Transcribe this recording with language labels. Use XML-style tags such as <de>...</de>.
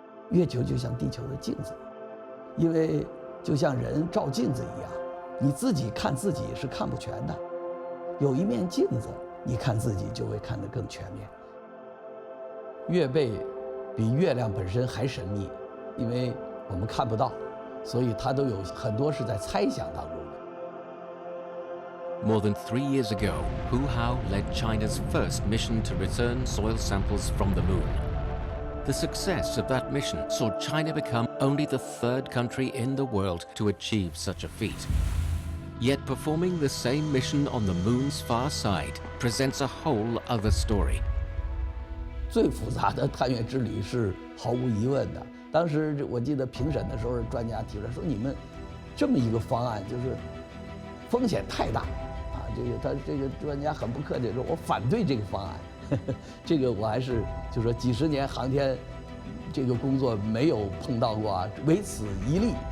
<zh>月球就像地球的镜子，因为就像人照镜子一样，你自己看自己是看不全的，有一面镜子，你看自己就会看得更全面。月背比月亮本身还神秘，因为我们看不到，所以它都有很多是在猜想当中的。</zh> <en>More than 3 years ago, Hu Hao led China's first mission to return soil samples from the moon. The success of that mission saw China become only the 3rd country in the world to achieve such a feat. Yet performing the same mission on the moon's far side presents a whole other story.</en> <zh>最复杂的探月之旅是毫无疑问的。当时我记得评审的时候，专家提出来说：“你们这么一个方案，就是风险太大啊！” 这个专家很不客气地说：“我反对这个方案。” 这个我还是就说几十年航天这个工作没有碰到过啊，唯此一例。</zh>